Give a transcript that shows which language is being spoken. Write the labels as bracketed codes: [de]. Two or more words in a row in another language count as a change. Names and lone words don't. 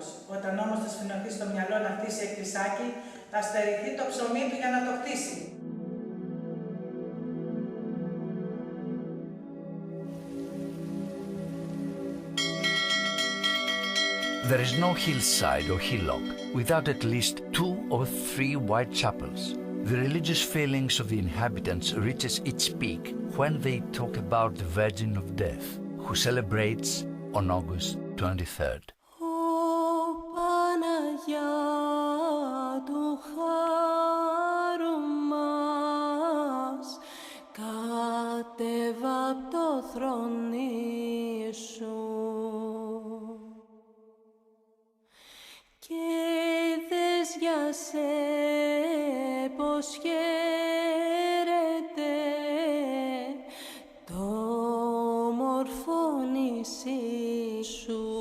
[el] Όταν όμως του σφινωθεί στο μυαλό να χτίσει εκκλησάκι, θα στερηθεί το ψωμί του για να το χτίσει. [en] There is no hillside or hillock without at least 2 or 3 white chapels. The religious feelings of the inhabitants reaches its peak when they talk about the Virgin of Death, who celebrates on August 23rd. [el] Κατέβα απ' το θρόνι σου και είδες για σε πως χαίρεται το όμορφο νησί σου.